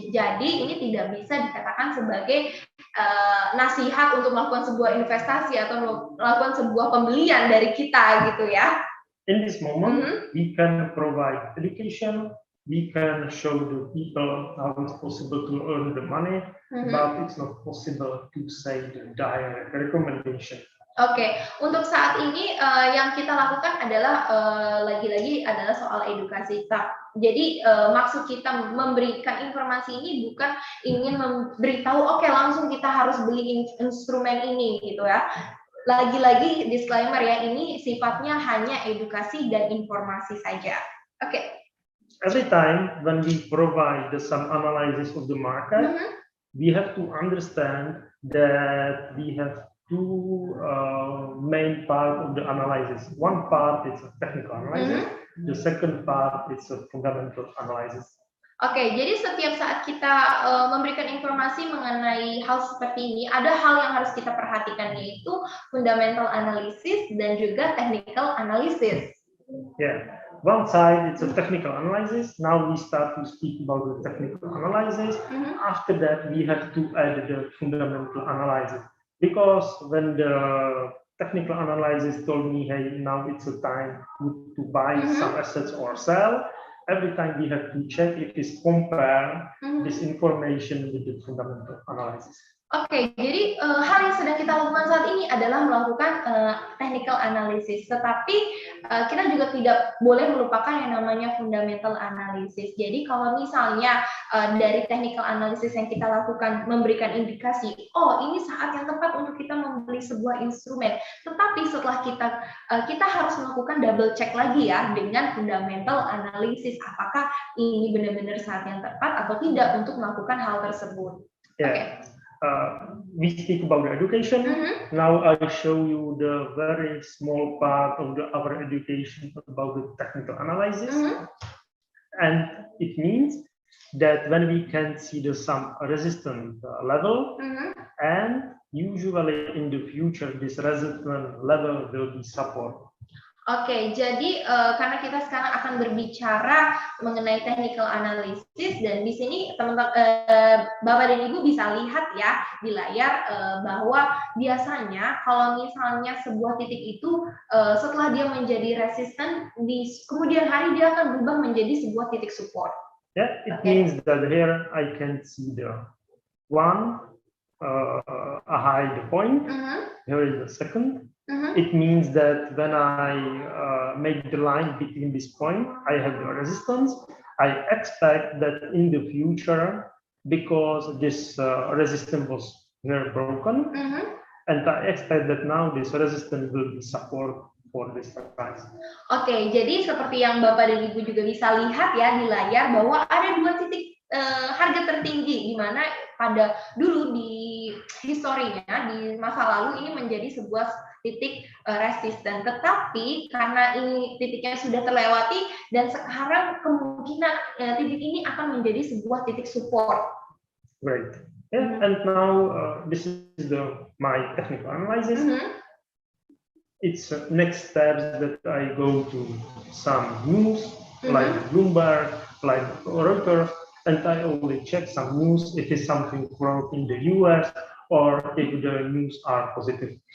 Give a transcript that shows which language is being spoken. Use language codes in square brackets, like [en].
[id] Jadi ini tidak bisa dikatakan sebagai nasihat untuk melakukan sebuah investasi atau melakukan sebuah pembelian dari kita gitu ya. [en] In this moment, we can provide education. We can show the people how it's possible to earn the money, but it's not possible to say the direct recommendation. [id] Oke, untuk saat ini yang kita lakukan adalah lagi-lagi adalah soal edukasi. Jadi maksud kita memberikan informasi ini bukan ingin memberitahu oke, langsung kita harus beli instrumen ini gitu ya. Lagi-lagi disclaimer ya, ini sifatnya hanya edukasi dan informasi saja. Oke. [en] Every time when we provide some analysis of the market, we have to understand that we have two main part of the analysis. One part is a technical analysis, the second part is a fundamental analysis. [id] Oke, jadi setiap saat kita memberikan informasi mengenai hal seperti ini, ada hal yang harus kita perhatikan, yaitu fundamental analysis dan juga technical analysis. [en] Yeah. One side it's a technical analysis. Now we start to speak about the technical analysis. After that, we have to add the fundamental analysis, because when the technical analysis told me, hey, now it's a time to buy some assets or sell, every time we have to check if it's compare this information with the fundamental analysis. [id] Oke, jadi hal yang sedang kita lakukan saat ini adalah melakukan technical analysis, tetapi kita juga tidak boleh melupakan yang namanya fundamental analysis. Jadi kalau misalnya dari technical analysis yang kita lakukan memberikan indikasi, oh ini saat yang tepat untuk kita membeli sebuah instrumen, tetapi setelah kita harus melakukan double check lagi ya dengan fundamental analysis, apakah ini benar-benar saat yang tepat atau tidak untuk melakukan hal tersebut. [en] Yeah. Okay. We speak about the education. Now I show you the very small part of our education about the technical analysis. And it means that when we can see some resistance level, and usually in the future this resistance level will be support. [id] Oke, jadi karena kita sekarang akan berbicara mengenai technical analysis dan di sini teman-teman Bapak dan Ibu bisa lihat ya di layar bahwa biasanya kalau misalnya sebuah titik itu setelah dia menjadi resisten di kemudian hari dia akan berubah menjadi sebuah titik support. [en] Yeah, it means that here I can see the one a high point. Here is the second. It means that when I make the line between this point, I have the resistance. I expect that in the future, because this resistance was here broken, and I expect that now this resistance will be support for this price. [id] Oke, jadi seperti yang Bapak dan Ibu juga bisa lihat ya di layar bahwa ada dua titik harga tertinggi di mana pada dulu di historinya di masa lalu ini menjadi sebuah titik resisten, tetapi karena ini titiknya sudah terlewati dan sekarang kemungkinan titik ini akan menjadi sebuah titik support. [en] Right. Yeah, and now this is my technical analysis. It's next steps that I go to some news like Bloomberg, like Reuters, and I only check some news if it's something wrong in the US or if the news are positive.